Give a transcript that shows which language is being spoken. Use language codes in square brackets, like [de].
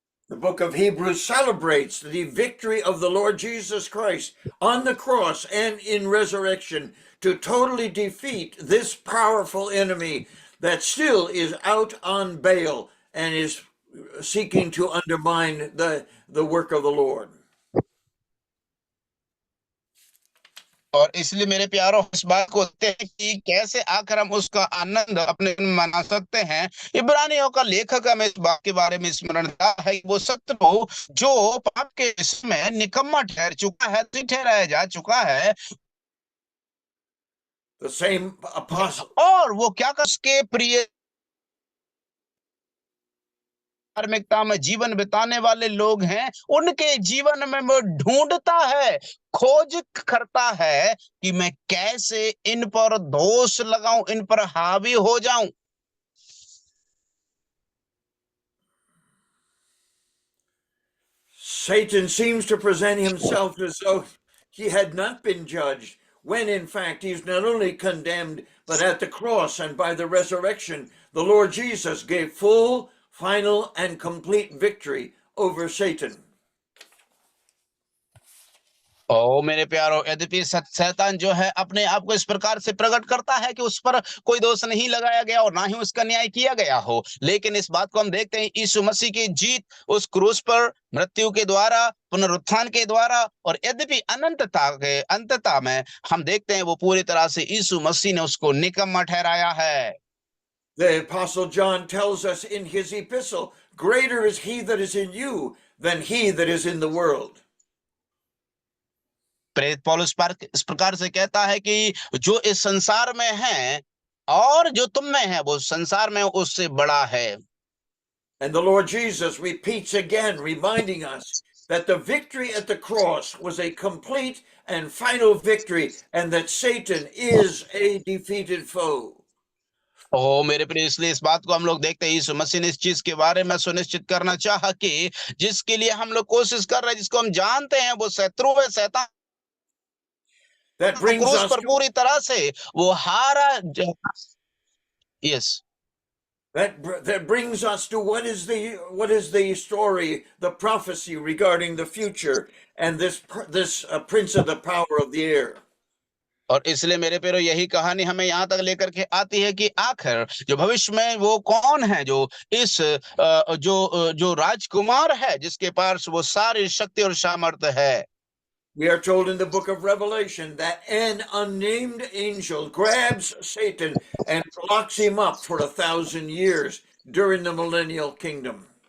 [en] The book of Hebrews celebrates the victory of the Lord Jesus Christ on the cross and in resurrection to totally defeat this powerful enemy that still is out on bail and is seeking to undermine the work of the Lord. [hi] और इसलिए मेरे प्यारों इस बात को देखते हैं कि कैसे आकर हम उसका आनंद अपने मना सकते हैं। इब्रानियों का लेखक हमें इस बात के बारे में स्मरण दिया है, वो शत्रु जो पाप के इसमें निकम्मा ठहर चुका है, ठहराया जा चुका है, [en] The same apostle. [hi] और वो क्या कर उसके प्रिय धार्मिकता में जीवन बिताने वाले लोग हैं, उनके जीवन में वो ढूंढता है, खोज करता है कि मैं कैसे इन पर दोष लगाऊं, इन पर हावी हो जाऊं। [en] Satan seems to present himself as though he had not been judged, when in fact he's not only condemned, but at the cross and by the resurrection, the Lord Jesus gave full, final, and complete victory over Satan. [hi] ओ मेरे प्यारो, यद्यपि शैतान जो है अपने आप को इस प्रकार से प्रकट करता है कि उस पर कोई दोष नहीं लगाया गया और ना ही उसका न्याय किया गया हो, लेकिन इस बात को हम देखते हैं यीशु मसीह की जीत उस क्रूस पर मृत्यु के द्वारा, पुनरुत्थान के द्वारा, और यद्यपि अंतता में हम देखते हैं वो पूरी तरह से यीशु मसीह ने उसको निकम्मा ठहराया है। [en] The Apostle John tells us in his epistle, greater is he that is in you than he that is in the world. [hi] प्रेरित पौलुस इस प्रकार से कहता है कि जो इस संसार में है और जो तुम में है वो संसार में उससे बड़ा है। [en] And the Lord Jesus repeats again, reminding us that the victory at the cross was a complete and final victory, and that Satan is a defeated foe. [hi] ओ मेरे प्रिय, इसलिए इस बात को हम लोग देखते हैं यीशु मसीह ने इस चीज के बारे में सुनिश्चित करना चाहा कि जिसके लिए हम लोग कोशिश कर रहे हैं, जिसको हम जानते हैं वो शत्रु है, शैतान, [en] That brings [hi] क्रूस [en] us [hi] पर पूरी तरह से वो हारा। Yes [en] That brings us to what is the story, the prophecy regarding the future and this prince of the power of the air. [hi] और इसलिए मेरे प्यारो यही कहानी हमें यहाँ तक लेकर के आती है कि आखिर जो भविष्य में वो कौन है जो इस जो राजकुमार है जिसके पास वो सारी शक्ति और सामर्थ्य है। [en] We are told in the book of Revelation that an unnamed angel grabs Satan and locks him up for 1,000 years during the millennial kingdom.